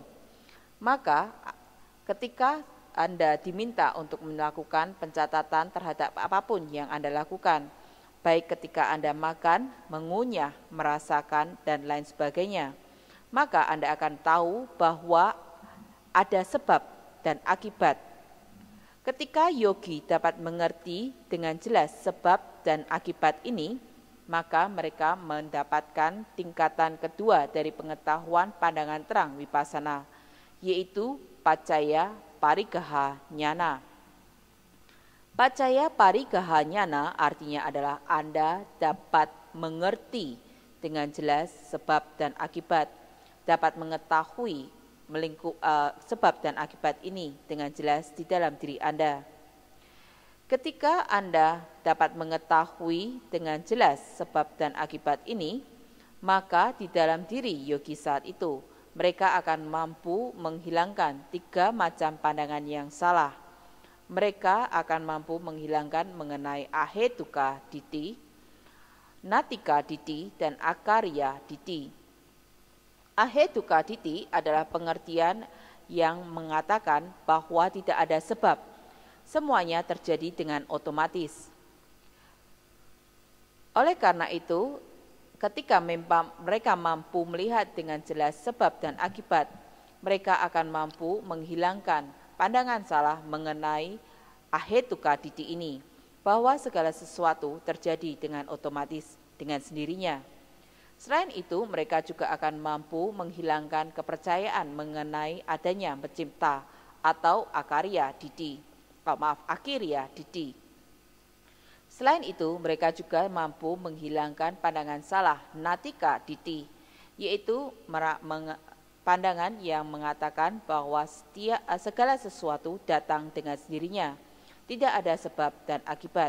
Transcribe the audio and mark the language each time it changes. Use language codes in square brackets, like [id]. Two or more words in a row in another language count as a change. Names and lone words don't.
[id] Maka ketika Anda diminta untuk melakukan pencatatan terhadap apapun yang Anda lakukan, baik ketika Anda makan, mengunyah, merasakan, dan lain sebagainya, maka Anda akan tahu bahwa ada sebab dan akibat. Ketika yogi dapat mengerti dengan jelas sebab dan akibat ini, maka mereka mendapatkan tingkatan kedua dari pengetahuan pandangan terang vipassana, yaitu [pi] paccaya parigaha nyana. Paccaya parigaha nyana [id] artinya adalah Anda dapat mengerti dengan jelas sebab dan akibat, dapat mengetahui sebab dan akibat ini dengan jelas di dalam diri Anda. Ketika Anda dapat mengetahui dengan jelas sebab dan akibat ini, maka di dalam diri yogi saat itu, mereka akan mampu menghilangkan 3 macam pandangan yang salah. Mereka akan mampu menghilangkan mengenai [pi] ahetuka ditthi, natika ditthi, [id] dan [pi] akarya ditthi. Ahetuka ditthi [id] adalah pengertian yang mengatakan bahwa tidak ada sebab, semuanya terjadi dengan otomatis. Oleh karena itu, ketika mereka mampu melihat dengan jelas sebab dan akibat, mereka akan mampu menghilangkan pandangan salah mengenai [pi] ahetuka ditthi [id] ini, bahwa segala sesuatu terjadi dengan otomatis, dengan sendirinya. Selain itu, mereka juga akan mampu menghilangkan kepercayaan mengenai adanya pencipta atau [pi] akarya ditthi. Akirya ditthi. [id] Selain itu, mereka juga mampu menghilangkan pandangan salah [pi] natika ditthi, [id] yaitu pandangan yang mengatakan bahwa segala sesuatu datang dengan sendirinya, tidak ada sebab dan akibat.